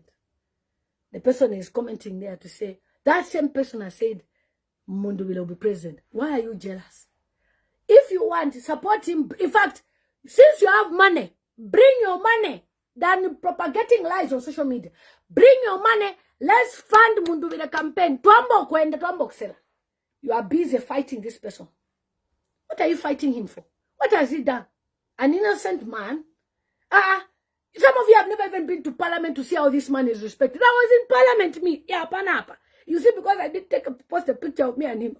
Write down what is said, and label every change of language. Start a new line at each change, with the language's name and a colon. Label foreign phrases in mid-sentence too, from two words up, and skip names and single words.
English: The person is commenting there to say, that same person has said, Mundubile will be president. Why are you jealous? If you want, support him. In fact, since you have money, bring your money than propagating lies on social media. Bring your money. Let's fund Mundubile campaign.
Bemba: Tuambo kwenda, tuambo kusela.
English: You are busy fighting this person. What are you fighting him for? What has he done? An innocent man? Some of you have never even been to parliament to see how this man is respected. I was in parliament, me. Yeah, panapa. You see, because I did post a picture of me and him.